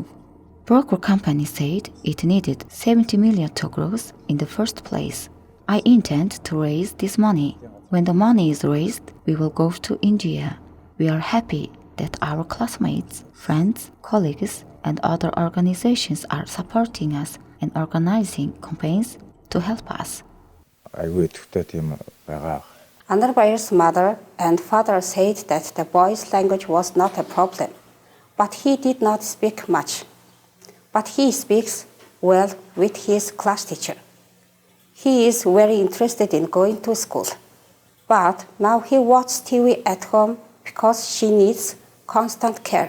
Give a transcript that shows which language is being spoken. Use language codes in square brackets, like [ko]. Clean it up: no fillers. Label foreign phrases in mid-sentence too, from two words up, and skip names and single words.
[en] Broker company said it needed 70 million togros in the first place. I intend to raise this money. When the money is raised, we will go to India. We are happy that our classmates, friends, colleagues, and other organizations are supporting us and organizing campaigns to help us. [mn] айгүй идэвхтэй тийм байгаа. [en] Anarbayar's mother and father said that the boy's language was not a problem, but he did not speak much. But he speaks well with his class teacher. He is very interested in going to school. But now he watches TV at home because she needs constant care.